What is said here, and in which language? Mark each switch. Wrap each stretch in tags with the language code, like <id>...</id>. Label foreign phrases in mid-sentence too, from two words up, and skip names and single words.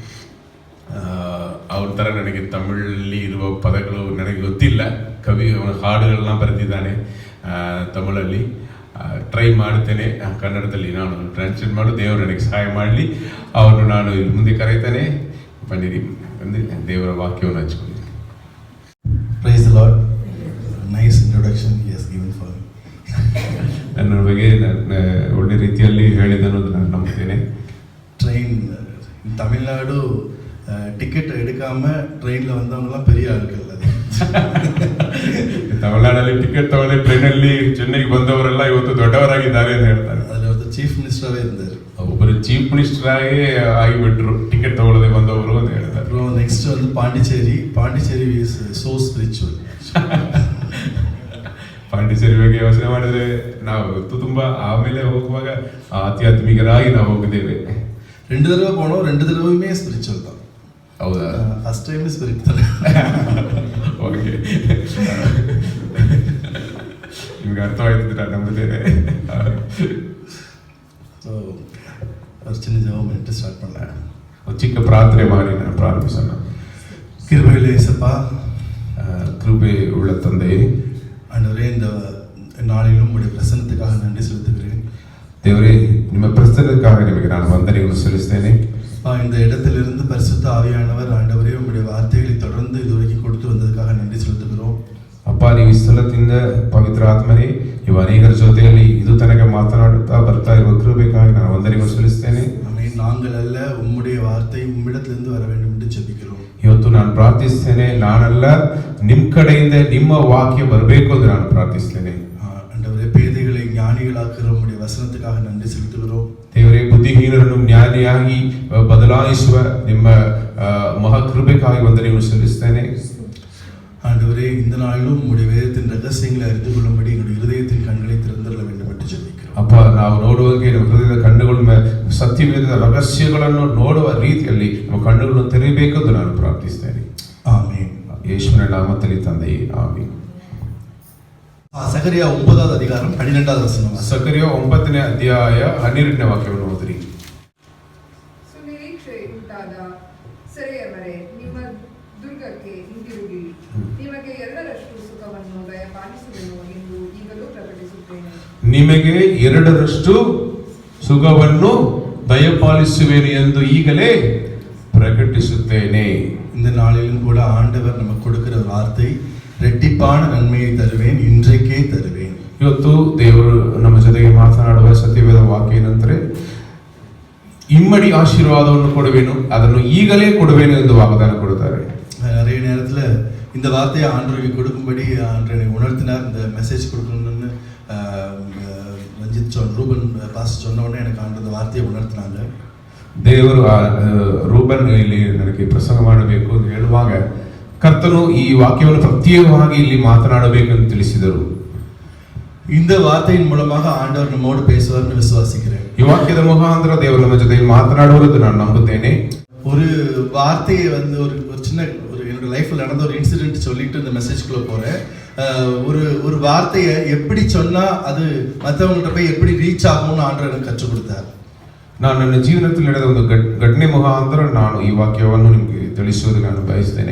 <kn>ಅವ್ರ ಥರ ನನಗೆ ತಮಿಳಲ್ಲಿ ಇರುವ ಪದಗಳು ನನಗೆ ಗೊತ್ತಿಲ್ಲ. ಅವನ ಹಾಡುಗಳನ್ನ ಬರೆದಿದ್ದಾನೆ ತಮಿಳಲ್ಲಿ. ಟ್ರೈ ಮಾಡ್ತೇನೆ ಕನ್ನಡದಲ್ಲಿ ನಾನು ಟ್ರಾನ್ಸ್ಲೇಟ್ ಮಾಡು. ದೇವರು ನನಗೆ ಸಹಾಯ ಮಾಡಲಿ. ಅವನು ನಾನು ಇಲ್ಲಿ ಮುಂದೆ ಕರೀತಾನೆ. ಬನ್ನಿರಿ ಅಂದರೆ ದೇವರ ವಾಕ್ಯವನ್ನು ಹಂಚ್ಕೊಂಡು.</kn> <en>Praise the Lord. Nice introduction he has given for me.</en> <kn>ನನ್ನ ಬಗ್ಗೆ ಒಳ್ಳೆ ರೀತಿಯಲ್ಲಿ ಹೇಳಿದನು ನಾನು ನಂಬ್ತೇನೆ.</kn> <ta>ட்ரெயின் தமிழ்நாடு டிக்கெட் எடுக்காம ட்ரெயினில் வந்தவங்கலாம் பெரிய ஆட்கள். அது</ta> <kn>ತಮಿಳ್ನಾಡಲ್ಲಿ ಟಿಕೆಟ್ ತಗೊಳ್ಳಿ ಟ್ರೈನಲ್ಲಿ ಚೆನ್ನೈಗೆ ಬಂದವರೆಲ್ಲ ಇವತ್ತು ದೊಡ್ಡವರಾಗಿದ್ದಾರೆ ಅಂತ ಹೇಳ್ತಾರೆ.</kn> <ta>அதில் ஒருத்தர்</ta> <en>Chief Minister</en> <ta>இருந்தார்.</ta> <kn>ಒಬ್ಬರು</kn> <en>Chief Minister</en> <kn>ಆಗಿ ಆಗಿಬಿಟ್ರು ಟಿಕೆಟ್ ತಗೊಳ್ಳದೆ ಬಂದವರು ಅಂತ ಹೇಳ್ತಾರೆ.</kn> <ta>அப்புறம் நெக்ஸ்ட் வந்து பாண்டிச்சேரி</ta> <en>is so spiritual.</en> <kn>ಪಾಂಡಿಚೇರಿ ಬಗ್ಗೆ ಯೋಚನೆ ಮಾಡಿದ್ರೆ ನಾವು ತುಂಬ ಆಮೇಲೆ ಹೋಗುವಾಗ ಆಧ್ಯಾತ್ಮಿಕರಾಗಿ ನಾವು ಹೋಗಿದ್ದೇವೆ.</kn> <ta>2 தடவை போனோம், 2 தடவையுமே ಸ್ಪಿರಿಚುವಲ್ தான்.</ta> <kn>ಹೌದಾ?</kn> <en>First time spiritual.</en> <kn>ಓಕೆ, ನಿಮ್ಗೆ ಅರ್ಥವಾಯ್ತು ನಾನು ನಂಬುತ್ತೇನೆ.</kn> <ta>ಸೊ ஒரு சின்ன ஜெபம் பண்ணிட்டு ஸ்டார்ட் பண்ணலாம்.</ta> <kn>ಚಿಕ್ಕ ಪ್ರಾರ್ಥನೆ ಮಾಡಿ ನಾನು ಪ್ರಾರಂಭಿಸೋಣ.</kn> <ta>கிருபையுள்ள இயேசப்பா, கிருபை உள்ள ತಂದೆಯೇ, ஆண்டவரே இந்த நாளிலும் உடைய பிரசன்னத்துக்காக நன்றி செலுத்துகிறேன்.</ta> <kn>ದೇವರೇ, ನಿಮ್ಮ ಪ್ರಸನ್ನಕ್ಕಾಗ ನಿಮಗೆ ನಾನು ವಂದನೆಗಳನ್ನು ಸಲ್ಲಿಸ್ತೇನೆ.</kn> <ta>இந்த இடத்திலிருந்து பரிசுத்த ஆவியானவர் ஆண்டவரே உம்முடைய வார்த்தைகளை தொடர்ந்து இதுவரைக்கும் கொடுத்து வந்ததுக்காக நன்றி செலுத்துகிறோம்.</ta> <kn>ಅಪ್ಪ, ನೀವು ಈ ಸ್ಥಳದಿಂದ ಪವಿತ್ರ ಆತ್ಮನೇ ಇವು ಅನೇಕರ ಜೊತೆಯಲ್ಲಿ ಇದು ತನಕ ಮಾತನಾಡುತ್ತಾ ಬರ್ತಾ ಇರುವ ಕೃಪೆಗಾಗಿ ನಾನು ವಂದನೆಗಳನ್ನು ಸಲ್ಲಿಸ್ತೇನೆ. ಆಮೆನ್.</kn> <ta>நாங்கள் அல்ல, உம்முடைய வார்த்தை உம்மிடத்திலிருந்து வர வேண்டும் என்று ஜெபிக்கிறோம்.</ta> <kn>ಇವತ್ತು ನಾನು ಪ್ರಾರ್ಥಿಸ್ತೇನೆ, ನಾನಲ್ಲ ನಿಮ್ಮ ಕಡೆಯಿಂದ ನಿಮ್ಮ ವಾಕ್ಯ ಬರಬೇಕು ಅಂತ ನಾನು ಪ್ರಾರ್ಥಿಸ್ತೇನೆ.</kn> <ta>ஆண்டவரே, பேதைகளை ஞானி ஞானிகளாக்குற உம்முடைய வசனத்துக்காக நன்றி செலுத்துகிறோம்.</ta> <kn>ದೇವರೇ, ಬುದ್ಧಿಹೀನರನ್ನು ಜ್ಞಾನಿಯಾಗಿ ಬದಲಾಯಿಸುವ ನಿಮ್ಮ ಮಹಾಕೃಪೆಗಾಗಿ ವಂದನೆಯನ್ನು ಸಲ್ಲಿಸುತ್ತೇನೆ.</kn> <ta>ஆண்டவரே, இந்த நாளிலும் உம்முடைய வேதத்தின் ரகசியங்களை அறிந்து கொள்ளும்படி எங்களுடைய இருதயத்தின் கண்களை திறந்துள்ள வேண்டும் என்று ஜெபிக்கிறோம்.</ta> <kn>ಅಪ್ಪ, ನಾವು ನೋಡುವಂಗೆ ನಮ್ಮ ಹೃದಯದ ಕಣ್ಣುಗಳ ಸತ್ಯವೇದದ ರಹಸ್ಯಗಳನ್ನು ನೋಡುವ ರೀತಿಯಲ್ಲಿ ನಮ್ಮ ಕಣ್ಣುಗಳನ್ನು ತೆರೆಯಬೇಕೆಂದು ನಾನು ಪ್ರಾರ್ಥಿಸ್ತೇನೆ.</kn> <ta>ஆமென்.</ta> <kn>ಯೇಸುವಿನ ನಾಮದಲ್ಲಿ ತಂದೆಯೇ, ಆಮೆನ್.</kn> <ta>சகரியா 9வது அதிகாரம் 12வது வசனம்.</ta> <kn>ಸಕರಿಯ 9ನೇ ಅಧ್ಯಾಯ 12ನೇ ವಾಕ್ಯವನ್ನು ಓದಿರಿ. ಸುನಿರೀಕ್ಷೆ ಉಂಟಾದ ಸೆರೆಯವರೇ, ನಿಮ್ಮ ದುರ್ಗಕ್ಕೆ ಹಿಂದಿರುಗಿ, ನಿಮಗೆ 2ರಷ್ಟು ಸುಖವನ್ನು ದಯಪಾಲಿಸುವೆನು ಎಂದು ಈಗಲೂ ಪ್ರಕಟಿಸುತ್ತೇನೆ. ನಿಮಗೆ 2ರಷ್ಟು ಸುಖವನ್ನು ದಯಪಾಲಿಸುವೆನು ಎಂದು ಈಗಲೇ ಪ್ರಕಟಿಸುತ್ತೇನೆ.</kn> <ta>இந்த நாளிலும் கூட ஆண்டவர் நமக்கு கொடுக்கிற வார்த்தை, ரெட்டிப்பான நன்மையை தருவேன், இன்றைக்கே தருவேன்.</ta> <kn>ಇವತ್ತು ದೇವರು ನಮ್ಮ ಜೊತೆಗೆ ಮಾತನಾಡುವ ಸತ್ಯವೇದ ವಾಕ್ಯ ಏನಂದ್ರೆ, ಇಮ್ಮಡಿ ಆಶೀರ್ವಾದವನ್ನು ಕೊಡುವೆನು, ಅದನ್ನು ಈಗಲೇ ಕೊಡುವೆನು ಎಂದು ವಾಗ್ದಾನ ಕೊಡುತ್ತಾರೆ.</kn> <ta>நிறைய நேரத்துல இந்த வார்த்தையை ஆண்டவருக்கு கொடுக்கும்படி ஆண்டவரை உணர்த்தினார். இந்த மெசேஜ் கொடுக்கணும்னு ரஞ்சித் ரூபன் பாஸ் சொன்ன உடனே எனக்கு ஆண்டு இந்த வார்த்தையை உணர்த்தினாங்க.</ta> <kn>ದೇವರು ರೂಬನ್ ಇಲ್ಲಿ ನನಗೆ ಪ್ರಸಂಗ ಮಾಡಬೇಕು ಅಂತ ಹೇಳುವಾಗ ಕರ್ತನು ಈ ವಾಕ್ಯವನ್ನು ಪ್ರತ್ಯೇಕವಾಗಿ ಇಲ್ಲಿ ಮಾತನಾಡಬೇಕೆಂದು ತಿಳಿಸಿದರು.</kn> <ta>இந்த வார்த்தையின் மூலமாக ஆண்டவர் நம்மோடு பேசுவார்னு விசுவாசிக்கிறேன்.</ta> <kn>ಈ ವಾಕ್ಯದ ಮುಖಾಂತರ ದೇವರು ನಮ್ಮ ಜೊತೆ ಮಾತನಾಡುವುದು ನಾನು ನಂಬುತ್ತೇನೆ.</kn> <ta>ஒரு வார்த்தையை வந்து ஒரு சின்ன என்னோட லைஃப்ல நடந்த ஒரு இன்சிடென்ட் சொல்லிட்டு இந்த மெசேஜ்குள்ள போறேன். ஒரு வார்த்தையை எப்படி சொன்னா அது மற்றவங்கள்ட்ட போய் எப்படி ரீச் ஆகும்னு ஆண்டவர் எனக்கு கற்றுக் கொடுத்தார்.</ta> <kn>ನಾನು ನನ್ನ ಜೀವನದಲ್ಲಿ ನಡೆದ ಒಂದು ಘಟನೆ ಮುಖಾಂತರ ನಾನು ಈ ವಾಕ್ಯವನ್ನು ನಿಮಗೆ ತಿಳಿಸುವುದು ನಾನು ಬಯಸ್ತೇನೆ.</kn>